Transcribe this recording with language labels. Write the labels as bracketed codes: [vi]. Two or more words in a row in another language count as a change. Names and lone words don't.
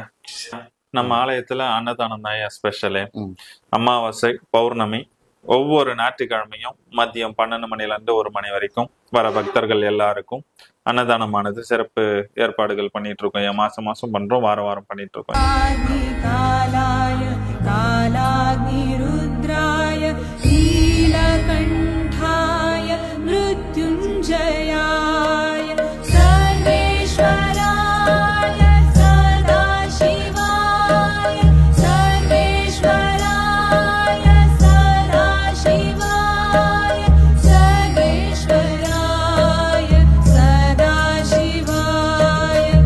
[ta] நம்ம ஆலயத்துல அன்னதானம் தான் ஐயா ஸ்பெஷலு. அமாவாசை, பௌர்ணமி ஒவ்வொரு ஞாயிற்றுக்கிழமையும் மதியம் 12 மணிலேருந்து 1 மணி வரைக்கும் வர பக்தர்கள் எல்லாருக்கும் அன்னதானமானது சிறப்பு ஏற்பாடுகள் பண்ணிட்டு இருக்கோம். மாசம் மாசம் பண்றோம், வாரம் வாரம் பண்ணிட்டு இருக்கோம். [sa] कालाय कालाग्निरुद्राय नीलकण्ठाय मृत्युञ्जयाय सर्वेश्वराय सदाशिवाय सर्वेश्वराय सदाशिवाय सर्वेश्वराय सदाशिवाय